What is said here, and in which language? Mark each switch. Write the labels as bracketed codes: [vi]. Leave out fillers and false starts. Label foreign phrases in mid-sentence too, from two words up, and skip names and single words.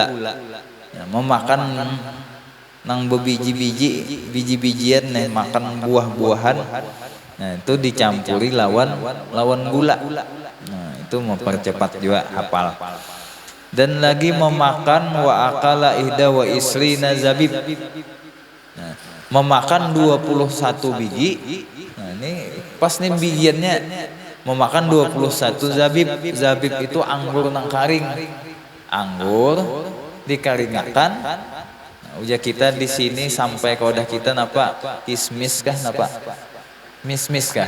[bjn] Memakan nang biji-bijian nih, makan buah-buahan. Nah, itu dicampuri lawan gula. Nah, itu mempercepat juga hafal. Dan lagi memakan [ar] وأكل إحدى وعشرين زبيب. [bjn] Nah, memakan 21 biji. Nah, ini pas nih bijiannya memakan 21 zabib. Zabib itu anggur nang karing. Anggur dikaringakan. Uja kita di sini sampai ke udah kita napa kismis kah napa mismis kah.